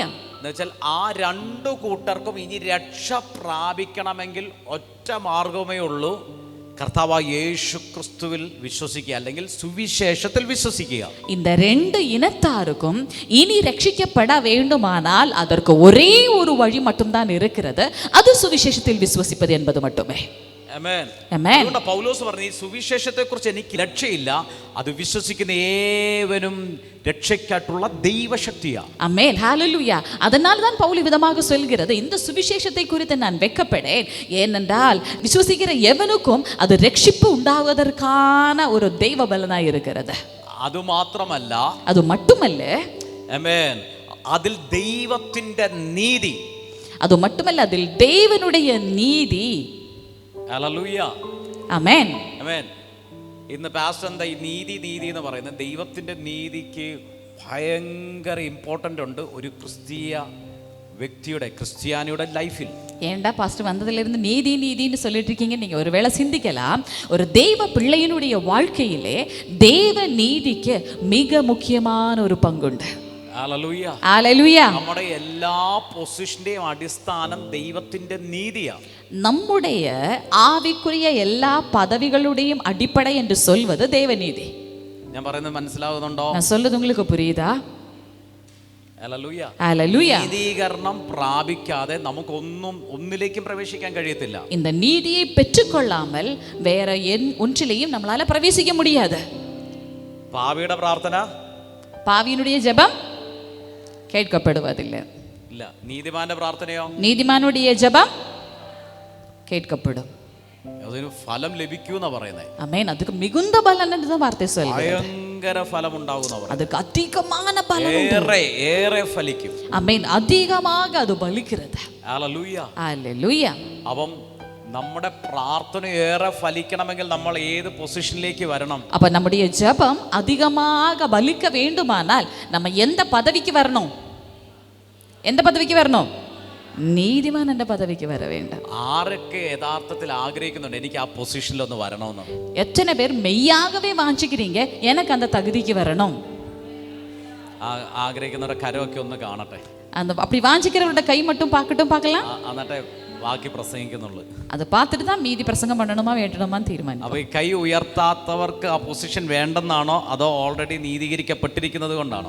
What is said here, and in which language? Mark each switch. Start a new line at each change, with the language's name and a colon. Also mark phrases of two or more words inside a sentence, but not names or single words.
Malayalam: എന്നുവെച്ചാൽ ആ രണ്ടു കൂട്ടർക്കും ഇനി രക്ഷ പ്രാപിക്കണമെങ്കിൽ ഒറ്റ മാർഗമേ ഉള്ളൂ, കർത്താവായ യേശു ക്രിസ്തുവിൽ വിശ്വസിക്കുക, അല്ലെങ്കിൽ സുവിശേഷത്തിൽ വിശ്വസിക്കുക.
Tamil: இந்த ரெண்டு இனத்தாருக்கும் இனி ரட்சிக்கப்பட வேண்டுமானால் அதற்கு ஒரே ஒரு வழி மட்டும்தான் இருக்கிறது, அது சுவிசேஷத்தில் விசுவசிப்பது என்பது மட்டுமே.
Malayalam: ആമേൻ. ആമേൻ. അതുകൊണ്ട് പൗലോസ് പറഞ്ഞു, ഈ സുവിശേഷത്തെക്കുറിച്ച് എനിക്ക് രക്ഷയില്ല, അത് വിശ്വസിക്കുന്ന ഏവനും രക്ഷയ്ക്കായിട്ടുള്ള ദൈവശക്തിയാണ്. ആമേൻ,
Tamil: ஹalleluya. அதனால் தான் பவுல் விதமாக சொல்கிறது, இந்த சுவிசேஷத்தை குறித்து நான் வெட்கப்படேன், ஏனென்றால் விசுவசிக்கிற எவனுக்கும் அது ரட்சிப்பு உண்டாவதற்கான ஒரு தெய்வ பலனாய் இருக்கிறது.
Malayalam: അത് മാത്രമല്ല,
Tamil: அது மட்டுமல்ல,
Malayalam: ആമേൻ, അതിൽ ദൈവത്തിന്റെ നീതി,
Tamil: அது மட்டுமல்ல, அதில் தேவனுடைய நீதி.
Malayalam: ഹല്ലേലൂയ. ആമേൻ. ആമേൻ. ഇന്ന് പാസ്റ്റർ എന്താ ഈ നീതി എന്ന് പറയുന്നത്? ദൈവത്തിന്റെ നീതിക്ക് ഭയങ്കര ഇമ്പോർട്ടൻ്റ് ഉണ്ട് ഒരു ക്രിസ്തീയ വ്യക്തിയുടെ, ക്രിസ്ത്യാനിയുടെ ലൈഫിൽ.
Tamil: ஏண்டா பாஸ்டர் வந்ததிலிருந்து நீதி நீதின்னு சொல்லிட்டு இருக்கீங்க? நீங்கள் ஒருவேளை சிந்திக்கலாம், ஒரு தெய்வ பிள்ளையினுடைய வாழ்க்கையிலே தேவ நீதிக்கு மிக முக்கியமான ஒரு பங்குண்டு.
Malayalam: ഹല്ലേലൂയ. ഹല്ലേലൂയ. നമ്മുടെ എല്ലാ പൊസിഷന്റെയും അടിസ്ഥാനം ദൈവത്തിന്റെ നീതിയാണ്.
Tamil: நம்முடைய ஆவிக்குரிய எல்லா பதவிகளுடையும் அடிப்படை என்று சொல்வது தேவநீதி.
Malayalam: ഞാൻ പറയുന്നത് മനസ്സിലാവുന്നുണ്ടോ?
Tamil: நான் சொல்றது உங்களுக்கு புரியுதா?
Malayalam: ഹല്ലേലൂയ. ഹല്ലേലൂയ. നീതീകരണം പ്രാപിക്കാതെ നമുക്കൊന്നും ഒന്നിലേക്കും പ്രവേശിക്കാൻ കഴിയത്തില്ല.
Tamil: இந்த நீதியை பெற்றுக்கொள்ளாமல் வேற ஒன்றிலையும் நம்மளால பிரவேசிக்க முடியாது.
Malayalam: പാപിയുടെ പ്രാർത്ഥന,
Tamil: பாவியினுடைய ஜெபம் கேட்கப்படுவதில்லை.
Malayalam: ഇല്ല. നീതിമാന്റെ പ്രാർത്ഥനയോ?
Tamil: நீதிமானுடைய ஜெபம் கேட்கப்படும்.
Malayalam: അതിന് ഫലം ലഭിക്കൂന്നാ പറയുന്നത്.
Tamil: ஆமென். அதுக்கு மிகுந்த பலன் என்று வார்த்தை சொல்லுது.
Malayalam: ഭയങ്കര ഫലം ഉണ്ടാകുന്ന,
Tamil: அதுக்கு அதிகமான பலன் உண்டு.
Malayalam: ഏറെ ഫലിക്കും.
Tamil: ஆமென். அதிகமாக அது பலிக்கிறது.
Malayalam: ഹല്ലേലൂയ. ഹല്ലേലൂയ. അപ്പം നമ്മുടെ പ്രാർത്ഥന ഏറെ ഫലിക്കണമെങ്കിൽ നമ്മൾ ഏത് പൊസിഷനിലേക്ക് വരണം?
Tamil: அப்ப நம்முடைய ஜெபம் அதிகமாக பலிக்க வேண்டுமானால் நம்ம எந்த பதவிக்கு வரணும்? எந்த பதவிக்கு வரணும்?
Malayalam: നീതിമാൻ എന്റെ പദവിക്ക് വര വേണ്ട. ആരൊക്കെ യഥാർത്ഥത്തിൽ ആഗ്രഹിക്കുന്നുണ്ട് എനിക്ക് ആ പൊസിഷനിൽ ഒന്ന് വരണമെന്ന്?
Tamil: எத்தனை பேர் மெய்யாகவே வாஞ்சிக்கிறீங்க எனக்கு அந்த தகுதிக்கு வரணும்?
Malayalam: ആഗ്രഹിക്കുന്നവരുടെ കരമൊക്കെ ഒന്ന് കാണട്ടെ.
Tamil: அந்த அப்படி வாஞ்சிக்கிறவரோட கை மட்டும் பார்க்கலாம்.
Malayalam: എന്നിട്ടേ ബാക്കി പ്രസംഗിക്കുന്നുള്ളൂ.
Tamil: அதை பார்த்துட்டு தான் மீதி பிரசங்கம் பண்ணணுமா வேண்டணுமான்னு தீர்மானிக்கும்.
Malayalam: അപ്പൊ ഈ കൈ ഉയർത്താത്തവർക്ക് ആ പൊസിഷൻ വേണ്ടെന്നാണോ, അതോ ഓൾറെഡി നീതീകരിക്കപ്പെട്ടിരിക്കുന്നത് കൊണ്ടാണോ?